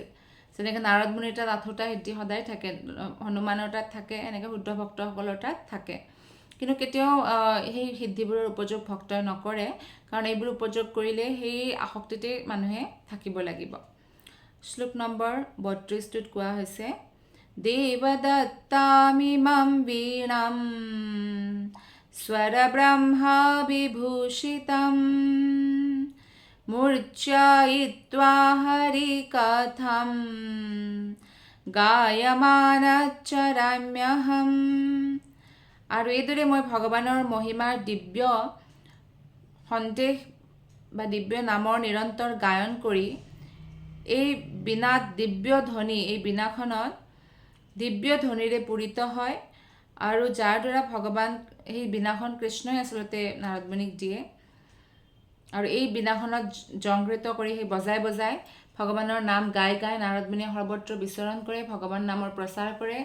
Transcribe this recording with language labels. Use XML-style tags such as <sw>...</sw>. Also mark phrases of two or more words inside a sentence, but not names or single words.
<as>যেনেকৈ নাৰদ মুনিৰ তাত 8টা সিদ্ধি সদায় থাকে, হনুমানৰ তাত থাকে, এনেকৈ শুদ্ধ ভক্তসকলৰ তাত থাকে, কিন্তু কেতিয়াও সেই সিদ্ধিবোৰৰ উপযোগ ভক্তই নকৰে, কাৰণ এইবোৰ উপযোগ কৰিলে সেই আসক্তিতে মানুহে থাকিব লাগিব। শ্লোক নম্বৰ 32টোত কোৱা হৈছে,</as> <sa>देवदत्तामिमं वीणां स्वरब्रह्मा विभूषितम् मूर्छयित्वा हरिकथं গায়মানাচ্চরাম্যহম।</sa> <as>আৰু এইদৰে মই ভগৱানৰ মহিমাৰ দিব্য সন্দেহ বা দিব্য নামৰ নিৰন্তৰ গায়ন কৰি এই বীণাত দিব্য ধ্বনি, এই বীণাখনত দিব্য ধ্বনিৰে পূৰিত হয় আৰু যাৰ দ্বাৰা ভগৱান, সেই বীণাখন কৃষ্ণই আচলতে নাৰদমুনিক দিয়ে আৰু এই বীণাখনত জংঘৃত কৰি সেই বজাই বজাই ভগৱানৰ নাম গাই গাই নাৰদমুনিয়ে সৰ্বত্ৰ বিচৰণ কৰে, ভগৱান নামৰ প্ৰচাৰ কৰে।</as>